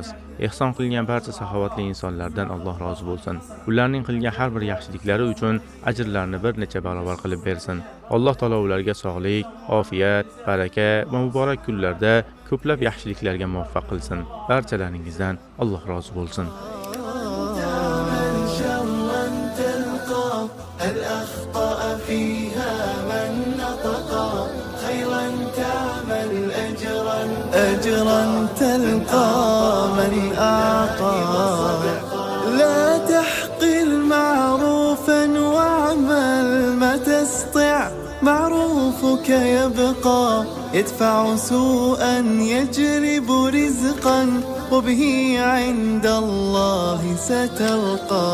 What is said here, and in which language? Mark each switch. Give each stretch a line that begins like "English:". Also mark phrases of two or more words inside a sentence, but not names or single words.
Uzbek: Ehson qilgan barcha saxovatli insonlardan Alloh rozi bo'lsin. Ularning qilgan har bir yaxshiliklari uchun ajrlarni bir necha barobar qilib bersin. Alloh taolo ularga sog'lik, ofiyat, baraka va muborak kunlarda ko'plab yaxshiliklarga muvaffaq qilsin. Barchalaringizdan Alloh rozi bo'lsin.
Arabic: هل أخطأ فيها من نطقا؟ خيرا تعمل أجرا تلقى، من أعطى. لا تحقر معروفا واعمل ما تستطع، معروفك يبقى، يدفع سوءا يجلب رزقا، وبه عند الله ستلقى.